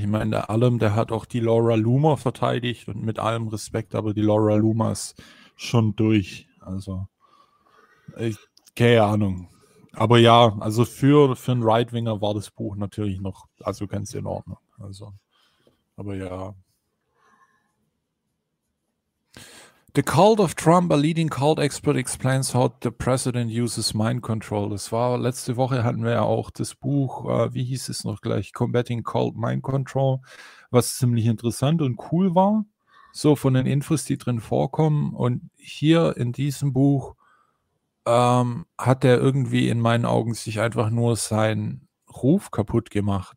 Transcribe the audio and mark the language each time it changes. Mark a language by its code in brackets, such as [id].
[de] Ich meine, der hat auch die Laura Loomer verteidigt und mit allem Respekt, aber die Laura Loomer ist schon durch. Also, keine Ahnung. Aber ja, also für einen Right-Winger war das Buch natürlich noch, also ganz in Ordnung. Also, aber ja. [en] The Cult of Trump, a leading cult expert, explains how the president uses mind control. [de] Das war letzte Woche, hatten wir ja auch das Buch, wie hieß es noch gleich, Combating Cult Mind Control, was ziemlich interessant und cool war, so von den Infos, die drin vorkommen. Und hier in diesem Buch hat er irgendwie in meinen Augen sich einfach nur seinen Ruf kaputt gemacht.